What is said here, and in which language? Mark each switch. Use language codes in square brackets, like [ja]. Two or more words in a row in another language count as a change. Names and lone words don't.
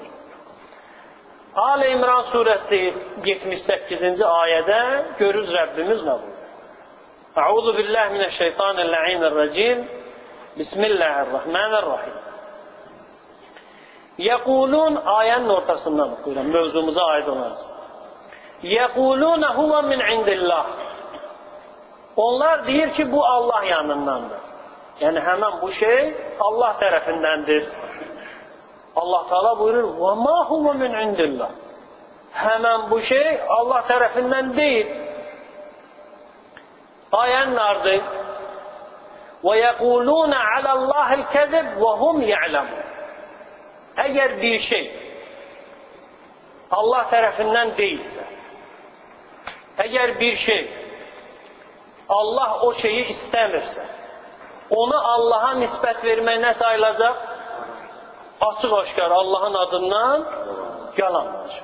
[az] Ali İmran surəsi 78-ci ayədə görürüz Rəbbimiz nə buyurur? [ar] أعوذ بالله من الشيطان الرجيم. [az] Bismillahirrahmanirrahim. Yəqulun ayənin ortasından oxuyuram, mövzumuza aid olmaz. [ar] يَقُولُونَ هُوَ مِنْ عِنْدِ اللّٰهِ [az] Onlar deyir ki, bu Allah yanındandır. Yəni, həmən bu şey Allah tərəfindəndir. Allah Teala buyurur, [ar] وَمَا هُوَ مِنْ عِنْدِ اللّٰهِ [az] Həmən bu şey Allah tərəfindən deyil. Ayən nardır. [ar] وَيَقُولُونَ عَلَى اللّٰهِ الْكَذِبِ وَهُمْ يَعْلَمُونَ [az] Əgər bir şey Allah tərəfindən deyilsə, əgər bir şey Allah o şeyi istəmirsə, onu Allaha nisbət vermək nə sayılacaq? Açıq-aşkar Allahın adından yalanlar.